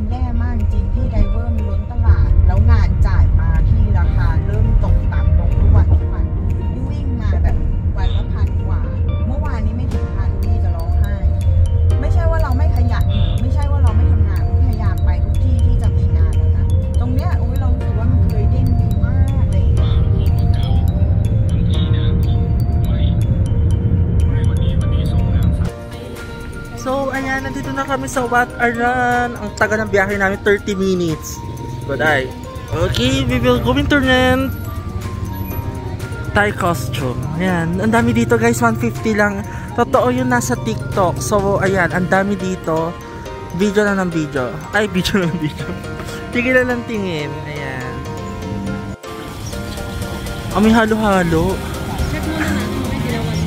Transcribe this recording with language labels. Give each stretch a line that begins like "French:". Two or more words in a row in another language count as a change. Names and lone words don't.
Thai: แย่มากจริงที่ไดเวอร์มันล้นตลาดแล้วงานจ่ายมาที่ราคาเริ่มตกต่ำลงทุกวันวิ่งมาแบบวันละพันกว่าเมื่อวานนี้ไม่ถึงพันพี่จะร้องไห้ไม่ใช่ว่าเราไม่ขยันไม่ใช่ว่าเราไม่ทำงานพยายามไปทุกที่ที่จะมีงานแล้วนะตรงเนี้ยเรารู้สึกว่ามันเคยเด้งดีมากเลย
Filipino: na kami sa Wat Arun. Ang taga ng biyahe namin, 30 minutes.
English: Good eye. Okay, we will go to rent Thai costume.
Filipino: Ayan, ang dami dito guys, 150 lang. Totoo yun nasa TikTok. So, ayan, ang dami dito. Video na ng video. Ay, video na ng video. Tingin na ng tingin. Ayan. May halo-halo. Check mo na natin kung may ginawa siya.